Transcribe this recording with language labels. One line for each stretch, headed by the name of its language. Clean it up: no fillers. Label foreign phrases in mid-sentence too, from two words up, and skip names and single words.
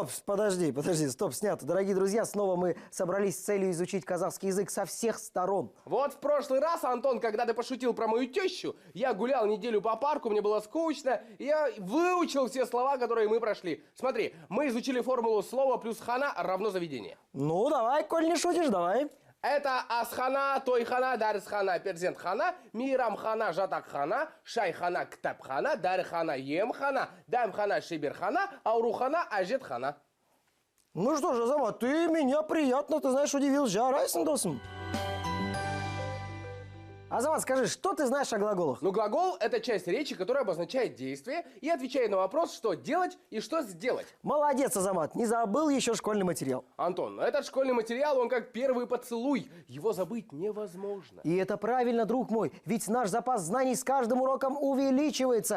Russian: Стоп, подожди, стоп, снято. Дорогие друзья, снова мы собрались с целью изучить казахский язык со всех сторон. Вот в прошлый раз, Антон, когда ты пошутил про мою тещу, я гулял неделю по парку, мне было скучно, и я выучил все слова, которые мы прошли. Смотри, мы изучили формулу слова плюс хана равно заведение. Ну, давай, коль не шутишь, давай.
Kazakh: Это асхана, тойхана, дарсхана, перзентхана, мирамхана, жатакхана, шайхана, ктабхана, дархана, емхана, дамхана, шиберхана, аурухана, ажетхана.
Russian: Ну что же, Азамат, ты меня приятно, ты знаешь, удивил.
Kazakh: Жарайсың, досым.
Russian: Азамат, скажи, что ты знаешь о глаголах? Ну, глагол – это часть речи, которая обозначает действие и отвечает на вопрос, что делать и что сделать. Молодец, Азамат, не забыл еще школьный материал. Антон, этот школьный материал, он как первый поцелуй. Его забыть невозможно. И это правильно, друг мой, ведь наш запас знаний с каждым уроком увеличивается.